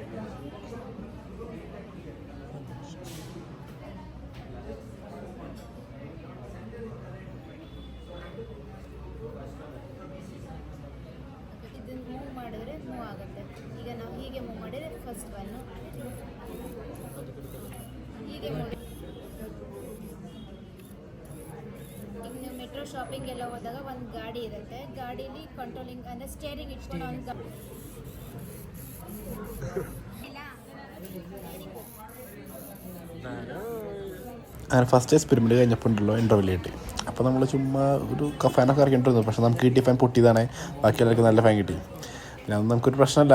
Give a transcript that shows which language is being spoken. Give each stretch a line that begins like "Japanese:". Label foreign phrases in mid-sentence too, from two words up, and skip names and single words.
Kannada: ಇದನ್ನು ಮೂವ್ ಮಾಡಿದ್ರೆ ಮೂವ್ ಆಗುತ್ತೆ. ಈಗ ನಾವು ಹೀಗೆ ಮೂವ್ ಮಾಡಿದರೆ ಫಸ್ಟ್ ಒನ್ನು ಹೀಗೆ ಮಾಡಿ. ಈಗ ನೀವು
English: metro shopping
Kannada: ಎಲ್ಲ ಹೋದಾಗ ಒಂದು ಗಾಡಿ ಇರುತ್ತೆ. ಗಾಡೀಲಿ ಕಂಟ್ರೋಲಿಂಗ್ ಅಂದರೆ ಸ್ಟೇರಿಂಗ್ ಇಟ್ಕೊಂಡು ಒಂದು
Malayalam: അങ്ങനെ
English: first experiment
Malayalam: കഴിഞ്ഞപ്പോൾ ഉണ്ടല്ലോ ഇൻ്റർവ്യൂ കിട്ടി. അപ്പോൾ നമ്മൾ ചുമ്മാ ഒരു ഫാനൊക്കെ ഇറക്കിയിട്ടിരുന്നു. പക്ഷേ നമുക്ക് കിട്ടിയ ഫാൻ പൊട്ടിയതാണ്. ബാക്കി എല്ലാവർക്കും നല്ല ഫാൻ കിട്ടി. പിന്നെ അതൊന്നും നമുക്കൊരു പ്രശ്നമല്ല.